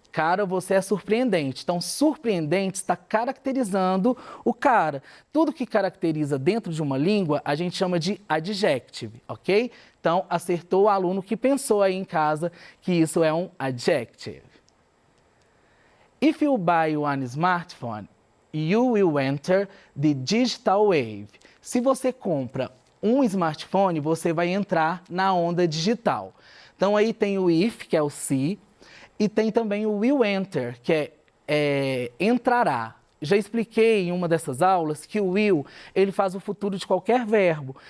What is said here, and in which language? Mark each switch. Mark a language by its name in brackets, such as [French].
[Portuguese] Cara, você é surpreendente. Então, surpreendente está caracterizando o cara. Tudo que caracteriza dentro de uma língua, a gente chama de adjective, ok? Então, acertou o aluno que pensou aí em casa que isso é um adjective. [English] If you buy one smartphone, you will enter the digital wave. [Portuguese] Se você compra um smartphone, você vai entrar na onda digital. Então, aí tem o if, que é o se, e tem também o [English] will enter, [Portuguese] que é entrará. Já expliquei em uma dessas aulas que o will, ele faz o futuro de qualquer verbo.